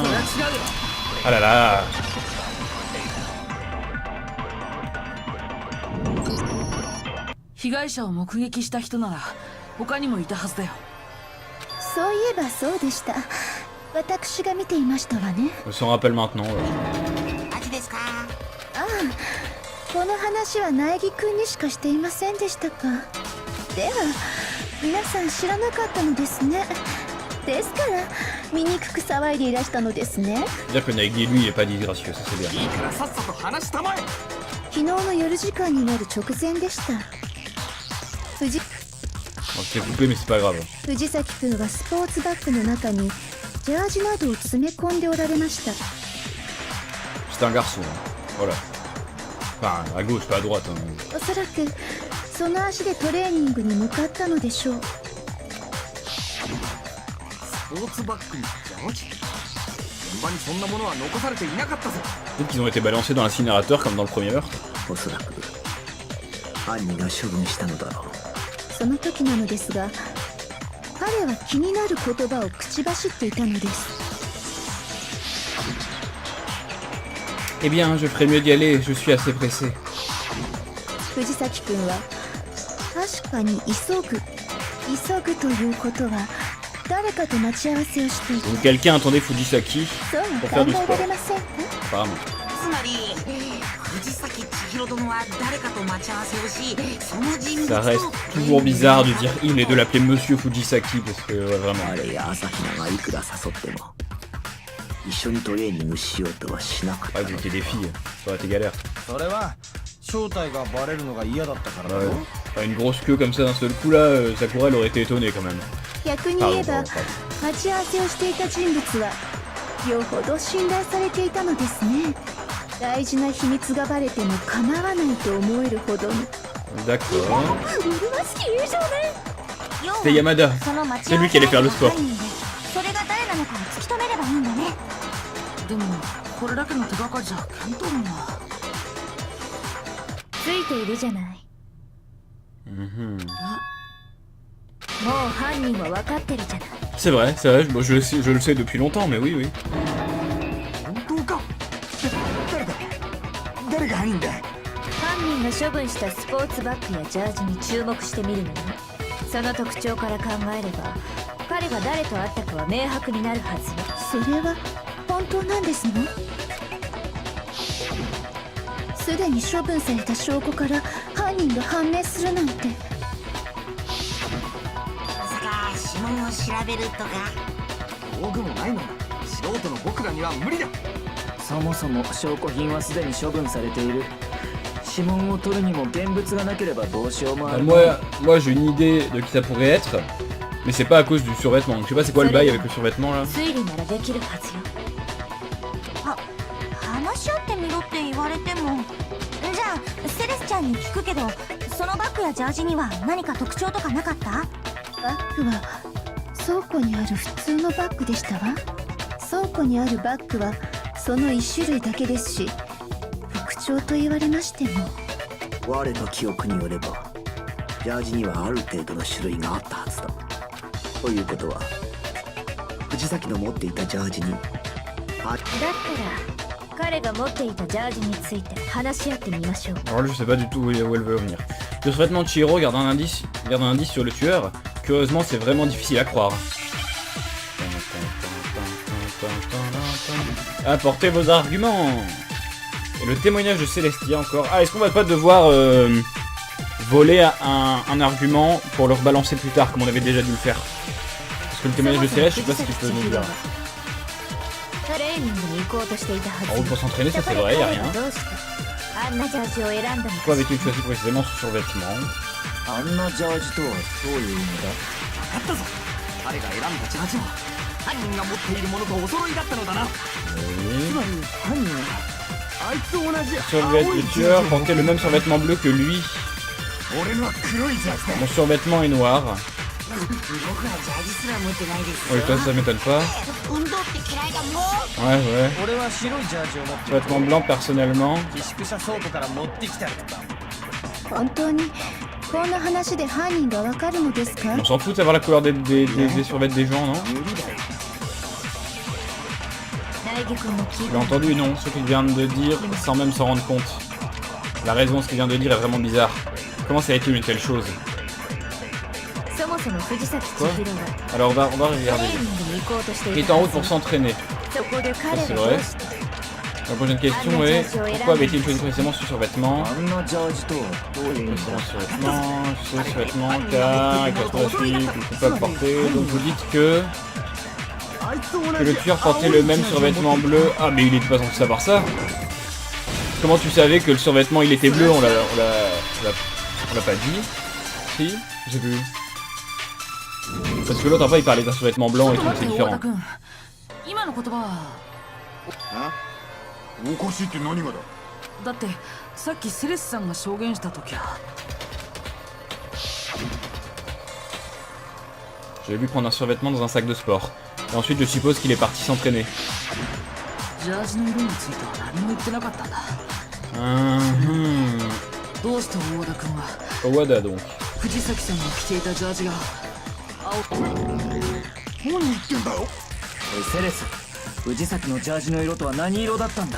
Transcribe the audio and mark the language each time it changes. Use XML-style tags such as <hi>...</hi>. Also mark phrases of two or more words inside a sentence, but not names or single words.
<fr>Ah là là. Je s'en rappelle maintenant. Ouais.</fr> <ja>この話は苗木くんにしかしていませんでしたか。では皆さん知らなかったのですね。ですから醜く騒いでいらしたのですね。</ja> <fr>Dire que Naegi lui il est pas disgracieux, ça c'est bien.</fr> <ja>昨日の夜時間になる直前でした。藤</ja> <fr>On s'est coupé mais c'est pas grave.</fr> <ja>藤崎くんはスポーツバッグの中にジャージなどを詰め込んでおられました。</ja> <fr>C'est un garçon. Voilà. Enfin, à gauche, pas à droite. Hein.</fr> <ja>おそらくその足でトレーニングに向かったのでしょう。</ja> <fr>Peut-être qu'ils ont été balancés dans l'incinérateur comme dans le premier meurtre.</fr> <ja>その時なのですが、彼は気になる言葉を口走っていたのです。</ja> <fr>Eh bien, je ferais mieux d'y aller, je suis assez pressé.</fr> <ja>藤崎くんは確かに急ぐということは誰かと待ち合わせをしている。</ja> <fr>Donc quelqu'un attendait Fujisaki</fr> <ja>そう</ja> <fr>pour</fr> <ja>は</ja> <fr>faire</fr> <ja>考</ja> <fr>du</fr> <ja>えら</ja> <fr>sport.</fr> <ja>れませんか。</ja> <fr>Apparemment.</fr> <ja>つまり藤崎千尋殿は誰かと待ち合わせをし、その人物</ja> <fr>Ça</fr> <ja>と</ja> <fr>reste toujours bizarre de dire il et de l'appeler Monsieur Fujisaki parce que ouais, vraiment.</fr> <ja>あれや朝日奈がいくら誘っても一緒にトレーニングしようとはしなかった</ja> <fr>Ouais, vous étiez des filles, ça aurait été galère.</fr> <ja>それは正体がバレるのが嫌だったからだ</ja> <fr>Ouais.</fr> <ja>ろ。</ja> <fr>Enfin, une grosse queue comme ça d'un seul coup là, Sakura elle aurait été étonnée quand même.</fr> <ja>逆に言えば待ち合わせをしていた人物はよほど信頼されていたのですね。大事な秘密がバレても構わないと思えるほどに。</ja> <fr>D'accord.</fr> <ja>麗しき友情ね。</ja> <fr>C'était Yamada.</fr> <ja>その待ち</ja> <fr>C'est</fr> <ja>合わ</ja> <fr>lui</fr> <ja>せ</ja> <fr>qui allait faire le sport.</fr> <ja>それが誰なのかを突き止めればいいんだね。でもこれだけの手がかりじゃ見当もな。ついているじゃない。 Mhm. もう犯人は分かってるじゃない。</ja> <fr>C'est vrai, bon, je le sais depuis longtemps, mais oui, oui.</fr> <ja>本当か。誰が犯人だ。犯人が処分したスポーツバッグやジャージに注目してみるのね。その特徴から考えれば彼が誰と会ったかは明白になるはずよ。それは本当なんですの？すでに処分された証拠から犯人が判明するなんて。まさか指紋を調べるとか。道具もないのに素人の僕らには無理だ。そもそも証拠品はすでに処分されている。指紋を取るにも現物がなければどうしようもある。</ja> <fr>Moi j'ai une idée de qui ça pourrait être, mais c'est pas à cause du survêtement. Donc, je sais pas c'est quoi le bail avec le survêtement là.</fr> <ja>推理ならできるはずよ。話し合ってみろって言われても。じゃあセレスちゃんに聞くけど、そのバッグやジャージには何か特徴とかなかった？バッグは倉庫にある普通のバッグでしたわ。倉庫にあるバッグはその1種類だけですし、特徴と言われましても。我の記憶によればジャージにはある程度の種類があったはずだ。ということは藤崎の持っていたジャージにだったら彼が持っていたジャージについて話し合ってみましょう。</ja> <fr>Alors là je sais pas du tout où elle veut en venir. Le survêtement de Chihiro garde un indice sur le tueur. Curieusement c'est vraiment difficile à croire. Apportez vos arguments. Et le témoignage de Célestia encore. Ah, est-ce qu'on va pas devoir voler un argument pour le rebalancer plus tard, comme on avait déjà dû le faire? Parce que le témoignage de Céleste, je sais pas ce qu'il peut nous dire.</fr> <ja>トレーニングに行こうとしていたはず。</ja> <fr>En route pour s'entraîner, ça c'est vrai, y a rien.</fr> <ja>どうしてあんなジャージを選んだのか。</ja> <fr>Pourquoi avait-il choisi précisément ce survêtement?</fr> <ja>あんなジャージとはどういう意味だ？分かったぞ。彼が選んだジャージは犯人が持っているものとお揃いだったのだな。</ja> <fr>Le tueur portait le même survêtement bleu que lui. Mon survêtement est noir.</fr> <ja>僕はジャージすら持ってないですよ。</ja> <fr>Oui, toi ça m'étonne pas.</fr> <ja>運動って嫌いだもん。</ja> <fr>Ouais, ouais.</fr> <ja>俺は白いジャージを持ってる。</ja> <fr>Survêtement blanc personnellement.</fr> <ja>寄宿舎倉庫から持ってきたりとか。本当にこんな話で犯人がわかるのですか？</ja> <fr>On s'en fout de savoir la couleur des survêtements des gens, non?</fr> <ja>苗木君も聞い</ja> <fr>Tu l'as</fr> <ja>た。</ja> <fr>entendu, non? Ce qu'il vient de dire sans même s'en rendre compte. La raison, ce qu'il vient de dire est vraiment bizarre. Comment ça a été une telle chose?</fr> <ja>そもそも藤崎千尋は</ja> <fr>Alors on va</fr> <ja>トレ</ja> <fr>regarder.</fr> <ja>ーニングに行こうとして</ja> <fr>Il</fr> <ja>い</ja> <fr>est</fr> <ja>た</ja> <fr>en</fr> <ja>は</ja> <fr>route</fr> <ja>ず</ja> <fr>pour s'entraîner.</fr> <ja>そこで彼</ja> <fr>c'est</fr> <ja>が</ja> <fr>vrai.</fr> <ja>どうして</ja> <fr>La prochaine question est pourquoi avait-il choisi précisément ce survêtement?</fr> <ja>あんなジャージとはどういう意味だ？</ja> <fr>Ce survêtement, car il correspond à celui que le coupable portait. Donc vous dites que le tueur portait le même survêtement bleu. Ah mais il était pas censé savoir ça. Comment tu savais que le survêtement il était bleu? On l'a pas dit. Si, j'ai vu. Parce que l'autre après il parlait d'un survêtement blanc et tout, c'est différent.</fr> <ja>今の言葉はおかしいって何がだ。だってさっきセレスさんが証言した時は</ja> <fr>J'ai vu prendre un survêtement dans un sac de sport. Et ensuite je suppose qu'il est parti s'entraîner.</fr> <ja>ジャージの色については何も言ってなかったんだ。どうして大和田君は</ja> <fr>Owada donc.</fr> <ja>藤崎さんが着ていたジャージが青。何言ってんだよ。おいセレス、藤崎のジャージの色とは何色だったんだ？</ja>